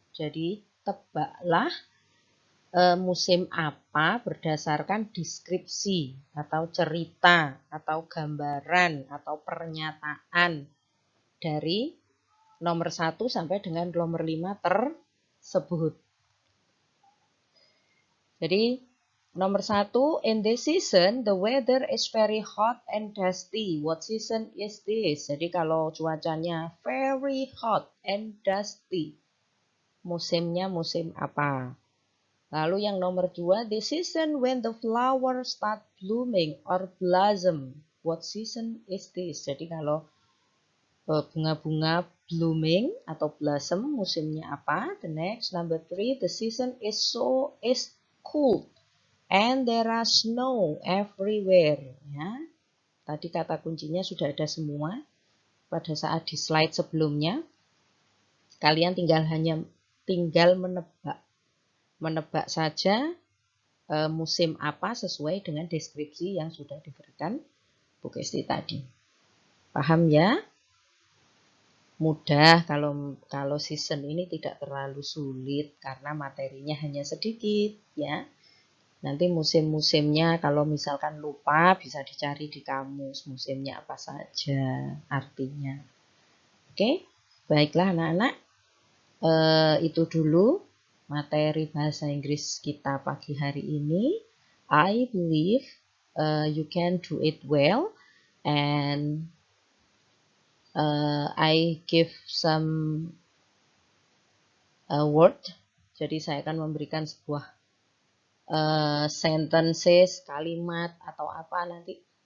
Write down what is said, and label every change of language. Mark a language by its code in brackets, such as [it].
[id] Jadi, tebaklah musim apa berdasarkan deskripsi atau cerita atau gambaran atau pernyataan dari nomor 1 sampai dengan nomor 5 tersebut. Jadi nomor 1, [en] in this season the weather is very hot and dusty. What season is this? [id] Jadi kalau cuacanya [en] very hot and dusty, [id] musimnya musim apa? Lalu yang nomor 2, [en] the season when the flowers start blooming or blossom. What season is this? [id] Jadi kalau bunga-bunga blooming atau blossom musimnya apa? [en] The next, number 3, the season is cold and there are snow everywhere. [id] Ya. Tadi kata kuncinya sudah ada semua pada saat di slide sebelumnya. Kalian tinggal menebak saja musim apa sesuai dengan deskripsi yang sudah diberikan Bu Gesti tadi. Paham ya? Mudah kalau season ini tidak terlalu sulit karena materinya hanya sedikit ya. Nanti musim-musimnya kalau misalkan lupa bisa dicari di kamus musimnya apa saja artinya. Oke, baiklah anak-anak. Itu dulu materi bahasa Inggris kita pagi hari ini. [en] I believe you can do it well and I give some word. [id] Jadi saya akan memberikan sebuah sentences, kalimat atau apa nanti